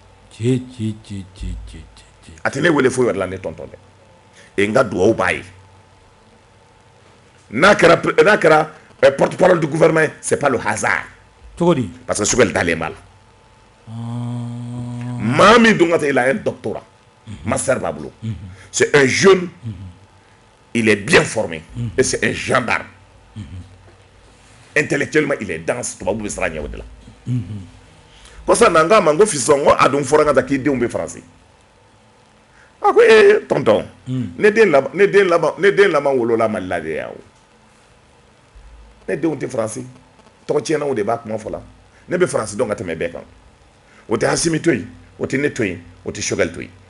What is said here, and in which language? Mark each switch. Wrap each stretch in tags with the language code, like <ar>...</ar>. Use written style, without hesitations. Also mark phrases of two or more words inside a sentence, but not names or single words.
<bm>a tɛ ne wele foyi wɛrɛ la ne tonton dɛ n ka dugawu b'a ye n'a kɛra</bm> <fr>porte-parole du gouvernement c'est pas le hasard. Parce que</fr> <bm>Choguel dalen b'a la maa min dun ka taa</bm> <fr>il a un doctorat master</fr> <bm>b'a bolo</bm> <fr>c'est un jeune il est bien formé et c'est un gendarme intellectuellement il est dense</fr> <bm>tubabu bɛ siran ɲɛ o de la kosa na n k'a ma n ko fisɔn n ko a dun fɔra n ka taa k'i denw bɛ faransi a ko tonton ne den laban wolola Mali la de yan o ne denw tɛ faransi tɔgɔ tiɲɛnaw de b'a kuma fɔ la ne bɛ faransi dɔn ka tɛmɛ bɛɛ kan o tɛ Asimi to yen o tɛ ne to yen o tɛ Choguel to yen</bm>